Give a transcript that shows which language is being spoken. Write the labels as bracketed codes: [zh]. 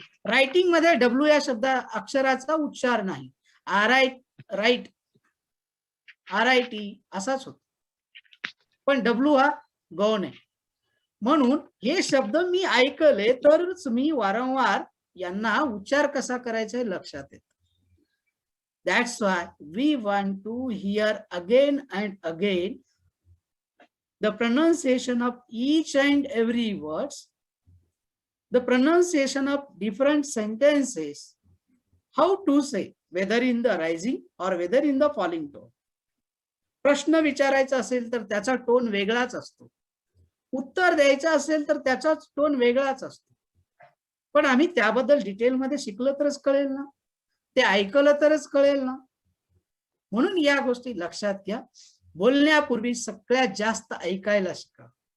[mr] Writing मध्ये W या शब्द अक्षराचा उच्चार नाही. राईट RIT असाच होतो. पण डब्ल्यू हा गौण आहे. म्हणून हे शब्द मी ऐकले तरच मी वारंवार यांना उच्चार कसा करायचा हे लक्षात येतं. [en] That's why we want to hear again and again the pronunciation of each and every words, the pronunciation of different sentences, how to say, whether in the rising or whether in the falling tone. [mr] प्रश्न विचारायचा असेल तर त्याचा tone वेगळाच असतो. उत्तर द्यायचं असेल तर त्याचा टोन वेगळाच असतो. पण आम्ही त्याबद्दल डिटेलमध्ये शिकलं तरच कळेल ना, ते ऐकलं तरच कळेल ना. म्हणून या गोष्टी लक्षात घ्या. बोलण्यापूर्वी सगळ्यात जास्त ऐकायला शिका.